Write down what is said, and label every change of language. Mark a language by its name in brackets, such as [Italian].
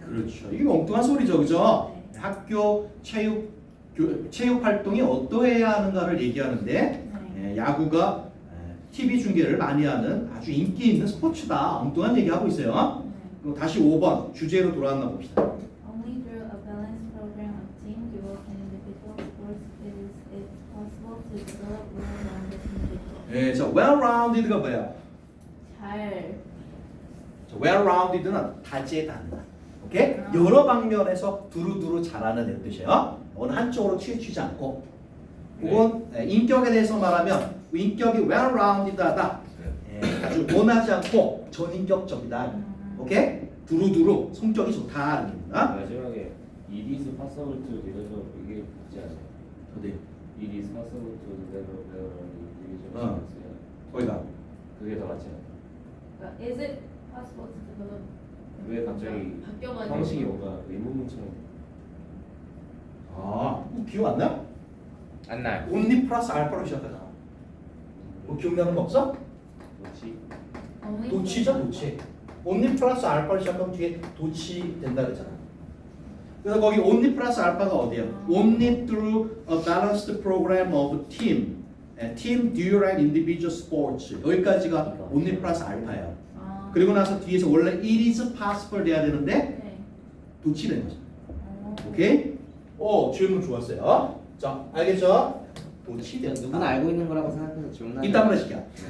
[Korean] 그렇죠. 이게 엉뚱한 소리죠, 그죠? 네. 학교 체육 활동이 어떠해야 하는가를 얘기하는데 네. 야구가 TV 중계를 많이 하는 아주 인기 있는 스포츠다. 엉뚱한 얘기하고 있어요. 네. 그럼 다시 5번 주제로 돌아왔나 봅시다. [English] Only through a balanced program of team, dual, and individual sports is it possible to develop well-rounded individuals. [Korean] 자, well-rounded가 뭐예요? 잘 자, well-rounded는 다재다능한. 오케이? 여러 방면에서 두루두루 잘하는 애 뜻이에요. 어느 한쪽으로 치우치지 않고. 그건 인격에 대해서 말하면 인격이 well-rounded하다. 아주 원하지 않고 전인격적이다. 오케이? 두루두루 성격이 좋다는 얘기입니다. 마지막에 [English] it is possible to develop [Korean] 이게 있지 않아요? 어디? [English] It is possible to develop [Korean] 이게 좀 어. 있어요. 거기다. 그게 더 맞지 않아요? 그러니까 [English] is it possible to develop? [Korean] 왜 갑자기 바뀌어가지고 형식이 뭔가 의문문처럼 기억 안 나? 안 나요. 온리 플러스 알파로 시작하잖아. 뭐 기억나는 거 없어? 뭐지? [English] only [Korean] 도치죠, 도치. 온리 플러스 알파로 시작하면 뒤에 도치 된다 그랬잖아. 그래서 거기 only 플러스 알파가 어디예요? [English] Only through a balanced program of team, dual and individual sports. [Korean] 여기까지가 only 플러스 알파예요. 그리고 나서 뒤에서 원래 [English] it is possible [Korean] 돼야 되는데 네. 도치 된 거죠. 오케이? 질문 좋았어요. 자, 알겠죠? 도치 된 누구나 알고 있는 거라고 생각해서 질문하는. 이따 한번 해줄게요.